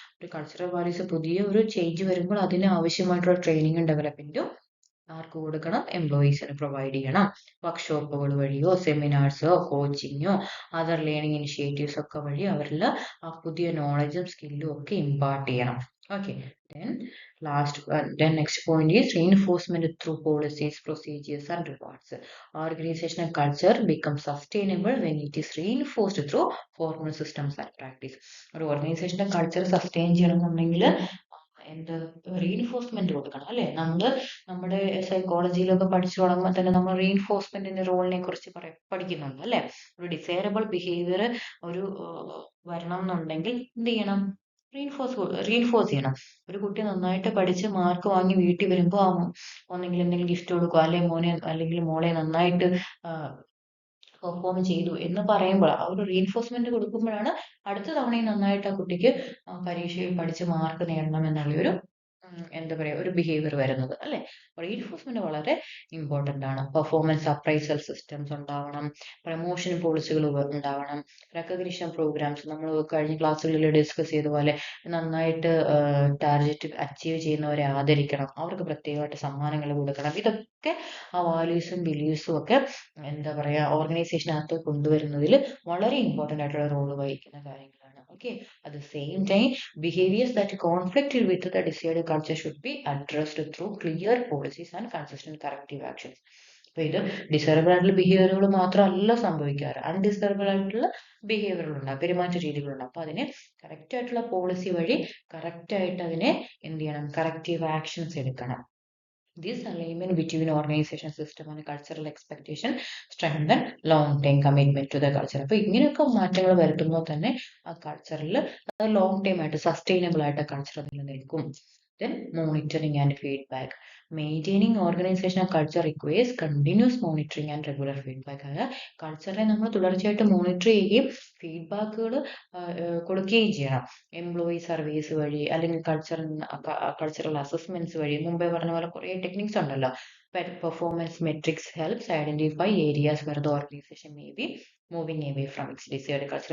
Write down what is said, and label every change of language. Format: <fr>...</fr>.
<ml>ഒരു cultural values പുതിയ ഒരു ചേഞ്ച് വരുമ്പോൾ അതിന് ആവശ്യമായിട്ടുള്ള ട്രെയിനിങ്ങും ഡെവലപ്മെന്റും ആർക്ക് കൊടുക്കണം? എംപ്ലോയീസിന് പ്രൊവൈഡ് ചെയ്യണം. വർക്ക്ഷോപ്പുകൾ വഴിയോ സെമിനാർസോ കോച്ചിങ്ങോ അതർ ലേണിംഗ് ഇനിഷ്യേറ്റീവ്സ് ഒക്കെ വഴി അവരിൽ ആ പുതിയ നോളജും സ്കില്ലും ഒക്കെ ഇമ്പാർട്ട് ചെയ്യണം.</ml> <en>Okay, then next point is reinforcement through policies, procedures and rewards. Organizational culture becomes sustainable when it is reinforced through formal systems and practice.</en> <ml>ഒരു ഓർഗനൈസേഷന്റെ കൾച്ചർ സസ്റ്റെയിൻ ചെയ്യണമെന്നുണ്ടെങ്കിൽ എന്ത് റീഇൻഫോഴ്സ്മെന്റ് കൊടുക്കണം, അല്ലെ? നമ്മുടെ സൈക്കോളജിയിലൊക്കെ പഠിച്ചു തുടങ്ങുമ്പോൾ തന്നെ നമ്മൾ റീഇൻഫോഴ്സ്മെന്റിന്റെ റോളിനെ കുറിച്ച് പഠിക്കുന്നുണ്ട്, അല്ലെ? ഒരു ഡിസൈറബിൾ ബിഹേവിയർ ഒരു വരണം എന്നുണ്ടെങ്കിൽ എന്ത് ചെയ്യണം? റീഇൻഫോഴ്സ് ചെയ്യണം. ഒരു കുട്ടി നന്നായിട്ട് പഠിച്ച് മാർക്ക് വാങ്ങി വീട്ടിൽ വരുമ്പോൾ ഒന്നെങ്കിൽ എന്തെങ്കിലും ഗിഫ്റ്റ് കൊടുക്കുക, അല്ലെങ്കിൽ മോനെ അല്ലെങ്കിൽ മോളെ നന്നായിട്ട് പെർഫോം ചെയ്തു എന്ന് പറയുമ്പോൾ ആ ഒരു റീഇൻഫോഴ്സ്മെന്റ് കൊടുക്കുമ്പോഴാണ് അടുത്ത തവണയും നന്നായിട്ട് ആ കുട്ടിക്ക് പരീക്ഷയിൽ പഠിച്ച് മാർക്ക് നേടണം എന്നുള്ളൊരു എന്താ പറയാ ഒരു ബിഹേവിയർ വരുന്നത്, അല്ലെ? റീഇൻഫോഴ്സ്മെന്റ് വളരെ ഇമ്പോർട്ടന്റ് ആണ്. പെർഫോമൻസ് അപ്രൈസൽ സിസ്റ്റംസ് ഉണ്ടാവണം, പ്രൊമോഷൻ പോളിസികൾ ഉണ്ടാവണം, റെക്കഗ്നിഷൻ പ്രോഗ്രാംസ്. നമ്മൾ കഴിഞ്ഞ ക്ലാസ്സുകളിൽ ഡിസ്കസ് ചെയ്ത പോലെ നന്നായിട്ട് ടാർഗറ്റ് അച്ചീവ് ചെയ്യുന്നവരെ ആദരിക്കണം, അവർക്ക് പ്രത്യേകമായിട്ട് സമ്മാനങ്ങൾ കൊടുക്കണം. ഇതൊക്കെ ആ വാല്യൂസും ബിലീഫ്സും ഒക്കെ എന്താ പറയാ ഓർഗനൈസേഷനകത്ത് കൊണ്ടുവരുന്നതിൽ വളരെ ഇമ്പോർട്ടന്റ് ആയിട്ടുള്ള റോൾ വഹിക്കുന്ന കാര്യങ്ങളാണ്.</ml> <en>Okay, at the same time, behaviors that conflict with the desired culture should be addressed through clear policies and consistent corrective actions.</en> <ml>അപ്പൊ ഇത് ഡിസൈറബിൾ ആയിട്ടുള്ള ബിഹേവിയറുകൾ മാത്രമല്ല സംഭവിക്കാറ്, അൺഡിസൈറബിൾ ആയിട്ടുള്ള ബിഹേവിയറുകളുണ്ടാകും, പെരുമാറ്റ രീതികളുണ്ടാകും. അപ്പൊ അതിനെ കറക്റ്റ് ആയിട്ടുള്ള പോളിസി വഴി കറക്റ്റ് ആയിട്ട് അതിനെ എന്ത് ചെയ്യണം? കറക്റ്റീവ് ആക്ഷൻസ് എടുക്കണം.</ml> <en>This alignment between organization system and cultural expectation strengthen long-term commitment to the culture.</en> <ml>അപ്പോൾ ഇങ്ങനെയൊക്കെ മാറ്റങ്ങൾ വരുത്തുമ്പോൾ തന്നെ ആ കൾച്ചറിൽ ലോങ് ടൈം ആയിട്ട് സസ്റ്റൈനബിൾ ആയിട്ട് കൾച്ചർ നിലനിൽക്കും.</ml> <en>Then monitoring and feedback. Maintaining organizational culture requires continuous monitoring and regular feedback.</en> <ml>അതായത് കൾച്ചറിനെ നമ്മൾ തുടർച്ചയായിട്ട് മോണിറ്റർ ചെയ്യുകയും ഫീഡ്ബാക്കുകൾ കൊടുക്കുകയും ചെയ്യണം. എംപ്ലോയി സർവീസ് വഴി അല്ലെങ്കിൽ കൾച്ചറൽ അസസ്മെന്റ്സ് വഴി. മുമ്പേ പറഞ്ഞ പോലെ കുറേ ടെക്നിക്സ് ഉണ്ടല്ലോ.</ml> <en>Performance metrics helps identify areas where the organization may be moving away from its desired culture.</en>